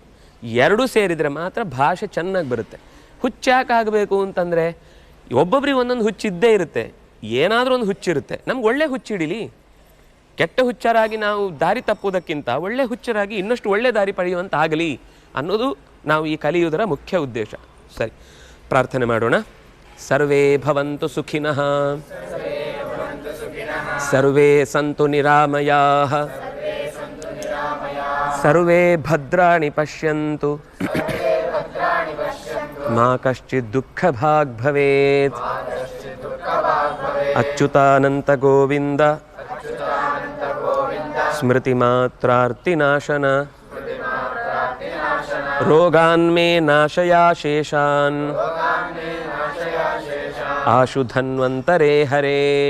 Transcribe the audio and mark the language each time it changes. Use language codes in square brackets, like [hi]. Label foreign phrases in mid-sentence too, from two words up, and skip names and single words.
[kn] ಎರಡೂ ಸೇರಿದರೆ ಮಾತ್ರ ಭಾಷೆ ಚೆನ್ನಾಗಿ ಬರುತ್ತೆ. ಹುಚ್ಚಾಕಾಗಬೇಕು ಅಂತಂದರೆ ಒಬ್ಬೊಬ್ರಿಗೆ ಒಂದೊಂದು ಹುಚ್ಚಿದ್ದೇ ಇರುತ್ತೆ. ಏನಾದರೂ ಒಂದು ಹುಚ್ಚಿರುತ್ತೆ. ನಮ್ಗೆ ಒಳ್ಳೆ ಹುಚ್ಚಿಡಿಲಿ. ಕೆಟ್ಟ ಹುಚ್ಚರಾಗಿ ನಾವು ದಾರಿ ತಪ್ಪುವುದಕ್ಕಿಂತ ಒಳ್ಳೆ ಹುಚ್ಚರಾಗಿ ಇನ್ನಷ್ಟು ಒಳ್ಳೆ ದಾರಿ ಪಡೆಯುವಂತ ಆಗಲಿ ಅನ್ನೋದು ನಾವು ಈ ಕಲಿಯುವುದರ ಮುಖ್ಯ ಉದ್ದೇಶ. ಸರಿ, ಪ್ರಾರ್ಥನೆ ಮಾಡೋಣ. [sa] ಸರ್ವೇ ಭವಂತು ಸುಖಿನಃ, ಸರ್ವೇ ಸಂತು ನಿರಾಮಯಾಃ, ಸರ್ವೇ ಭದ್ರಾಣಿ ಪಶ್ಯಂತು, ಮಾ ಕಶ್ಚಿತ್ ದುಃಖಭಾಗ್ ಭವೇತ್. ಅಚ್ಯುತಾನಂತ ಗೋವಿಂದ ಸ್ಮೃತಿ ಮಾತ್ರಾರ್ತಿನಾಶನ, ರೋಗಾನ್ಮೇ ನಾಶಯಾ ಶೇಷಾನ್, ಆಶು ಧನ್ವಂತರೇ ಹರೇ.